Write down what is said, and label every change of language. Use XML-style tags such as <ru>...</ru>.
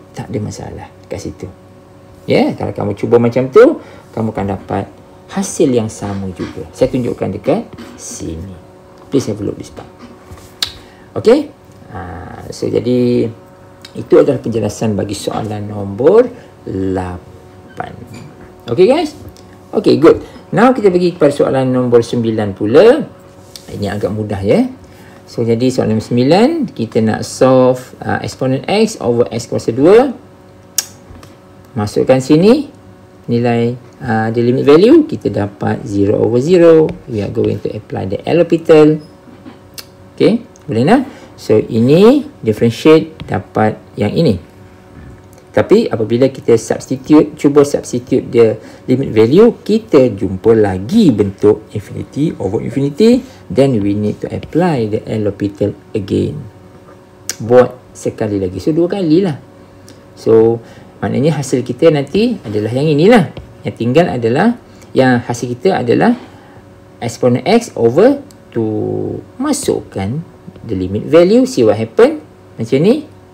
<ms>Tak ada masalah kat situ. Kalau kamu cuba macam tu, kamu akan dapat hasil yang sama juga. Saya tunjukkan dekat sini.</ms> <en>Please have a look this part.</en> <ms>Okay? So jadi itu adalah penjelasan bagi soalan nombor 8. Okay guys? Okay, good. Now kita pergi kepada soalan nombor 9 pula. Ini agak mudah So jadi soalan nombor 9, kita nak solve exponent X over X kuasa 2. Masukkan sini nilai the limit value, kita dapat 0 over 0.</ms> <en>We are going to apply the L orbital.</en> <ms>Okay, boleh nak? So ini differentiate dapat yang ini. Tapi apabila kita cuba substitute the limit value, kita jumpa lagi bentuk infinity over infinity.</ms> <en>Then we need to apply the L orbital again.</en> <ms>Buat sekali lagi. So 2 kali lah. So maknanya hasil kita nanti adalah yang inilah. Yang tinggal adalah, yang hasil kita adalah exponent X over 2.</ms> <en>Masukkan the limit value, see what happen. Macam ni.</en>